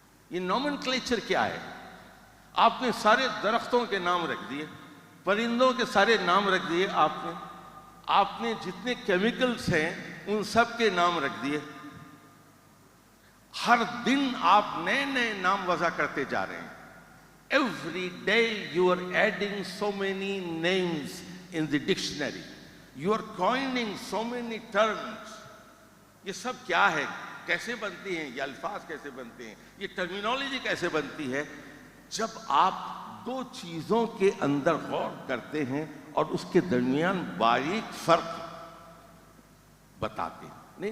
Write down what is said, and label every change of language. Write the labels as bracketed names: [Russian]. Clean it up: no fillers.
[Urdu] یہ نومنکلیچر کیا ہے؟ آپ نے سارے درختوں کے نام رکھ دیے, پرندوں کے سارے نام رکھ دیے, آپ نے جتنے کیمیکلز ہیں ان سب کے نام رکھ دیے. ہر دن آپ نئے نئے نام وضع کرتے جا رہے ہیں. [English] Every day you are adding so many names in the dictionary. You are coining so many terms. [Urdu] یہ سب کیا ہے, کیسے بنتی ہیں یہ الفاظ, کیسے بنتے ہیں یہ ٹرمینالوجی, کیسے بنتی ہے؟ جب آپ دو چیزوں کے اندر غور کرتے ہیں اور اس کے درمیان باریک فرق بتاتے ہیں.